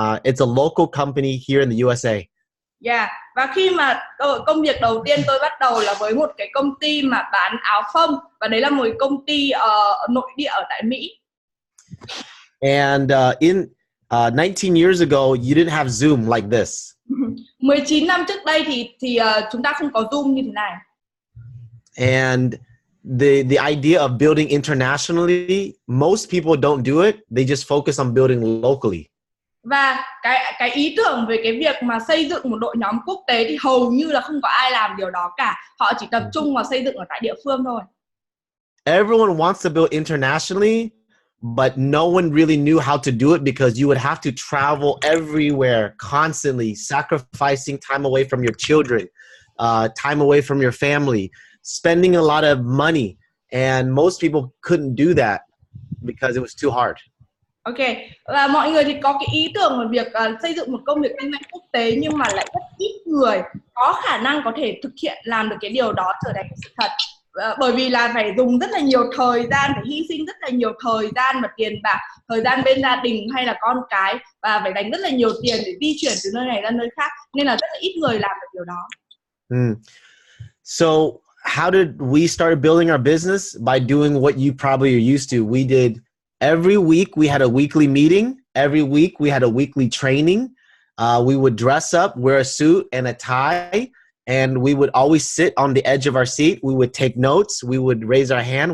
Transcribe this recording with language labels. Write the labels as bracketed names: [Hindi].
[English] It's a local company here in the USA. Yeah. [Vietnamese] Và khi mà công việc đầu tiên tôi bắt đầu là với một cái công ty mà bán áo phông, và đấy là một công ty nội địa ở tại Mỹ. [English] And in 19 years ago, you didn't have Zoom like this. [Vietnamese] 19 năm trước đây thì chúng ta không có Zoom như thế này. [English] And the idea of building internationally, most people don't do it. They just focus on building locally. [Vietnamese] Và cái ý tưởng về cái việc mà xây dựng một đội nhóm quốc tế thì hầu như là không có ai làm điều đó cả. Họ chỉ tập trung vào xây dựng ở tại địa phương thôi. [English] Everyone wants to build internationally, but no one really knew how to do it because you would have to travel everywhere constantly, sacrificing time away from your children, time away from your family, spending a lot of money, and most people couldn't do that because it was too hard. [Vietnamese] Ok, và mọi người thì có cái ý tưởng về việc xây dựng một công việc kinh doanh quốc tế, nhưng mà lại rất ít người có khả năng có thể thực hiện làm được cái điều đó trở thành sự thật. Bởi vì là phải dùng rất là nhiều thời gian, phải hy sinh rất là nhiều thời gian và tiền bạc, thời gian bên gia đình hay là con cái, và phải dành rất là nhiều tiền để di chuyển từ nơi này ra nơi khác, nên là rất là ít người làm được điều đó. [English] So how did we start building our business? By doing what you probably are used to. We did every week, we had a weekly meeting. Every week we had a weekly training. We would dress up, wear a suit and a tie, and we would always sit on the edge of our seat. We would take notes. We would raise our hand.